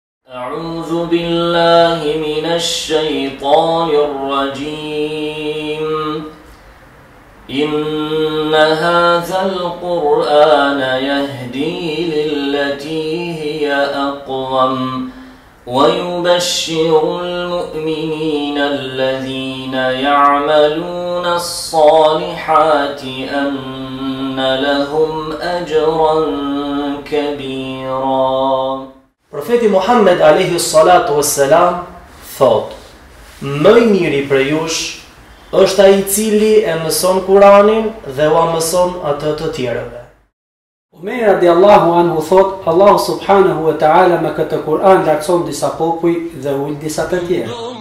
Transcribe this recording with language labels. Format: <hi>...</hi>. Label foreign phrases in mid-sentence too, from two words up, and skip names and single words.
<ar>أعوذ بالله من الشيطان الرجيم إن هذا القرآن يهدي للتي هي أقوم ويبشر المؤمنين الذين يعملون الصالحات أن لهم أجرا كبيرا.</ar> <sq>Profeti Muhammed</sq> <ar>عليه الصلاة والسلام</ar> <sq>thot: më i miri për jush është ai i cili e mëson Kur'anin dhe ua mëson atë të tjerëve. Umer</sq> <ar>رضي الله عنه</ar> <sq>thot: Allahu</sq> <ar>سبحانه وتعالى</ar> <sq>me këtë Kur'an lartëson disa popuj dhe ul disa të tjerë.</sq>